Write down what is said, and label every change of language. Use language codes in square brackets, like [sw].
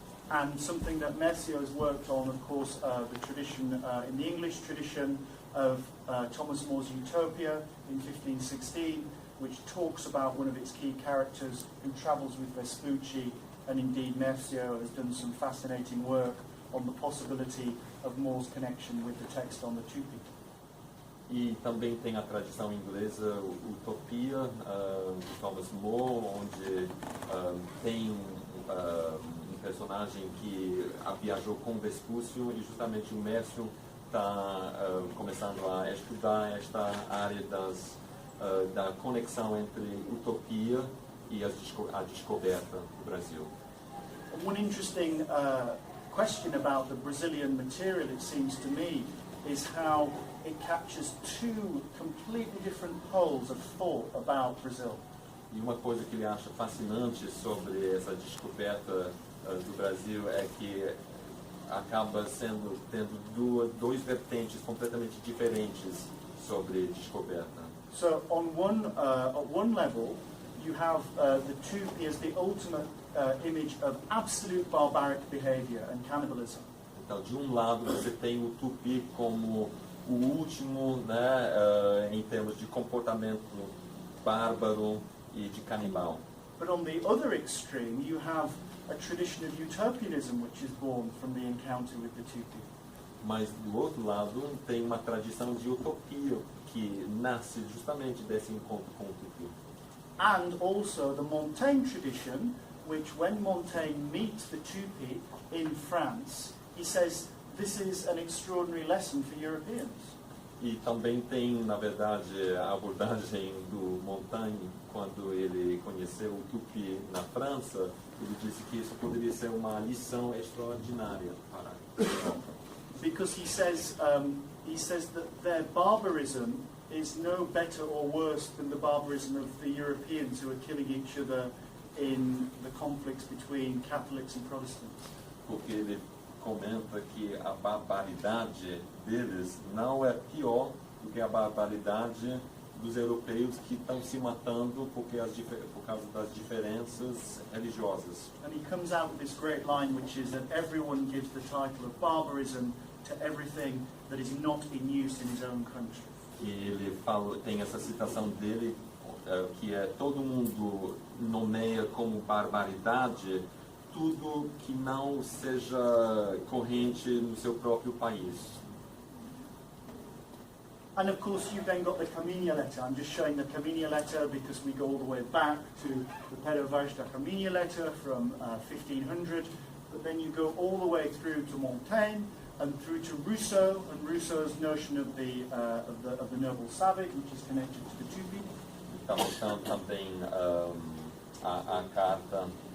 [en] And something that Mercier has worked on, of course, the tradition, in the English tradition of Thomas More's Utopia in 1516, which talks about one of its key characters who travels with Vespucci, and indeed Mercier has done some fascinating work on the possibility of More's connection with the text on the tupi. [pt] E também tem a tradição inglesa Utopia, de Thomas More, onde tem um personagem que viajou com Vespúcio e justamente o Mércio está começando a estudar esta área da conexão entre utopia e a descoberta do Brasil. [en] One interesting question about the Brazilian material, it seems to me, is how it captures two completely different poles of thought about Brazil. [pt] E uma coisa que ele acha fascinante sobre essa descoberta do Brasil é que acaba tendo dois vertentes completamente diferentes sobre descoberta. [en] So on at one level, you have the tupi as the ultimate image of absolute barbaric behavior and cannibalism. [pt] Então, de um lado você tem o tupi como o último, né, em termos de comportamento bárbaro e de canibal. [en] But on the other extreme, you have a tradition of utopianism which is born from the encounter with the tupi. [pt] Mas do outro lado tem uma tradição de utopia que nasce justamente desse encontro com o tupi. [en] And also the Montaigne tradition, which when Montaigne meets the tupi in France, he says this is an extraordinary lesson for Europeans. [pt] E também tem, na verdade, a abordagem do Montaigne, quando ele conheceu o tupi na França, ele disse que isso poderia ser uma lição extraordinária para a Europa. [en] Because he says that their barbarism is no better or worse than the barbarism of the Europeans who are killing each other in the conflicts between Catholics and Protestants. [pt] Porque ele comenta que a barbaridade deles não é pior do que a barbaridade dos europeus que estão se matando por causa das diferenças religiosas. [en] And he comes out with this great line, which is that everyone gives the title of barbarism to everything that is not in use in his own country. [pt] E ele tem essa citação dele, que é todo mundo nomeia como barbaridade tudo que não seja corrente no seu próprio país. [en] And of course you've then got the Caminha letter. I'm just showing the Caminha letter because we go all the way back to the Pero Vaz da Caminha letter from 1500, but then you go all the way through to Montaigne and through to Rousseau, and Rousseau's notion of the noble savage, which is connected to the tupi. [pt] Está mostrando também a carta